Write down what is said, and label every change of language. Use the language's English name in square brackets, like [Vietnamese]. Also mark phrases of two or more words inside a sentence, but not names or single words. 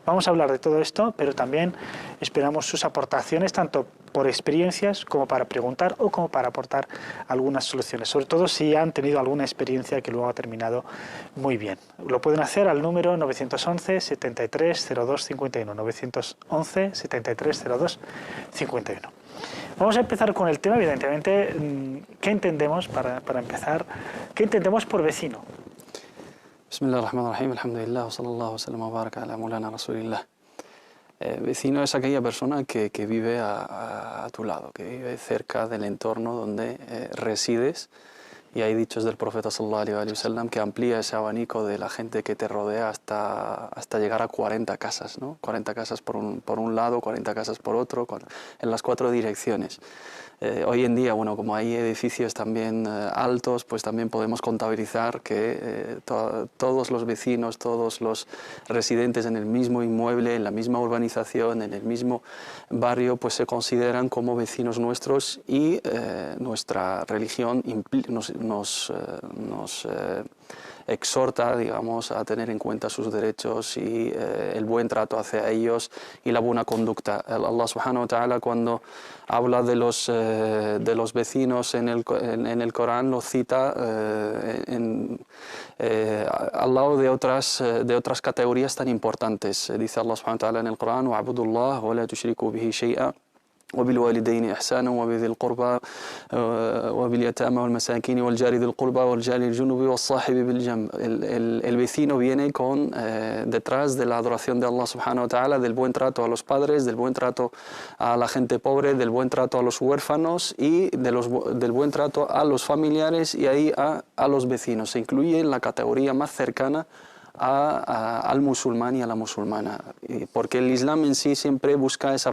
[Spanish] Vamos a hablar de todo esto, pero también esperamos sus aportaciones, tanto por experiencias como para preguntar o como para aportar algunas soluciones, sobre todo si han tenido alguna experiencia que luego ha terminado muy bien. Lo pueden hacer al número 911 73 02 51, 911 73 02 51. Vamos a empezar con el tema, evidentemente. ¿Qué entendemos, para empezar, qué entendemos por vecino? [Arabic] بسم الله الرحمن الرحيم، الحمد لله، وصلى الله وسلم وبارك على مولانا رسول الله. [Spanish] Vecino es aquella persona que vive a tu lado, que vive cerca del entorno donde resides. Y hay dichos del profeta [Arabic] صلى الله عليه وسلم [Spanish] que amplía ese abanico de la gente que te rodea hasta llegar a 40 casas, ¿no? 40 casas por un lado, 40 casas por otro, en las 4 direcciones. Hoy en día, bueno, como hay edificios también altos, pues también podemos contabilizar que todos los vecinos, todos los residentes en el mismo inmueble, en la misma urbanización, en el mismo barrio, pues se consideran como vecinos nuestros, y nuestra religión nos exhorta, digamos, a tener en cuenta sus derechos y el buen trato hacia ellos y la buena conducta. [Arabic] الله سبحانه وتعالى, [Spanish] cuando habla de los vecinos en el Corán, lo cita al lado de otras categorías tan importantes. Dice [Arabic] الله سبحانه وتعالى [Spanish] en el Corán: [Arabic] وَعْبُدُوا اللَّهَ وَلَا تُشْرِكُوا بِهِ شَيْئًا وبالوالدين إحسانا وبذي القربى وباليتامى والمساكين والجار ذي القربى والجار الجنب والصاحب بالجنب. [Spanish] El vecino viene detrás de la adoración de [Arabic] الله سبحانه وتعالى, [Spanish] del buen trato a los padres, del buen trato a la gente pobre, del buen trato a los huérfanos y del buen trato a los familiares, y ahí a los vecinos. Se incluye en la categoría más cercana al musulmán y a la musulmana, porque el Islam en sí siempre busca esa